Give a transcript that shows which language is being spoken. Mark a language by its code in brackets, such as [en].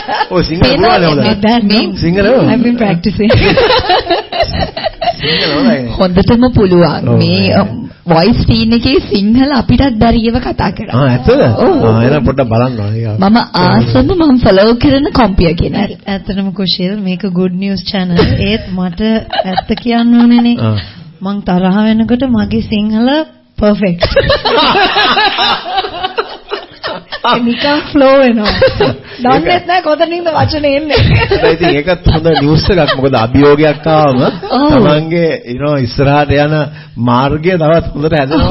[si] ඔය සිංහල බලන්න. Sinhala [en] I've been practicing. [si] හොඳටම පුළුවන්. මේ voice screen එකේ සිංහල අපිටත් බැරියව කතා කරා. ඇත්තද? එහෙනම් පොඩ්ඩක් බලන්න ඕනේ. මම ආසම මම follow කරන කොම්පියර් කෙනෙක්. ඇත්තටම කුෂිල් මේක [en] good news channel. [si] ඒත් මට ඇත්ත කියන්න ඕනේනේ. මං තරහ වෙනකොට මගේ සිංහල perfect. නිකන් flow වෙනවා. දන්නේ නැහැ කොතනින්ද වචනේ එන්නේ. [en] I think [si] ඒකත් හොඳ නිවුස් එකක්. මොකද අභියෝගයක් ආවම තමන්ගේ ඉස්සරහට යන මාර්ගය තවත් හොඳට හැදෙනවා.